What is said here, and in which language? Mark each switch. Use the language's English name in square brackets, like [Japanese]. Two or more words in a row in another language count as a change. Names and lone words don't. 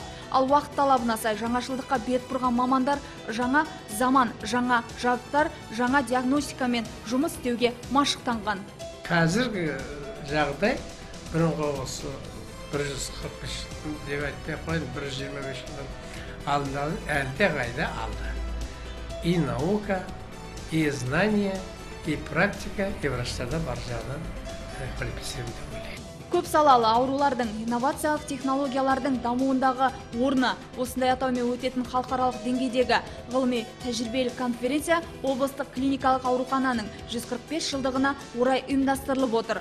[Kazakh] Ал уақыт талабына сай жаңашылдыққа бет бұрған мамандар жаңа заман, жаңа жабдықтар, жаңа диагностикамен жұмыс істеуге машықтанған. Қазіргі жағдай бұрынғы осы 145 деп айтпай қойды, 125 жылдан алдын әлде қайда алды. [Russian] И наука, и знание, и практика, и [Kazakh] врачтарда бар жағынан квалифицирован деп ойлаймын. Көп салалы аурулардың инновациялық технологиялардың дамуындағы орны осындай атаумен өтетін халықаралық деңгейдегі ғылыми тәжірибелік конференция облыстық клиникалық аурухананың 145 жылдығына орай ұйымдастырылып отыр.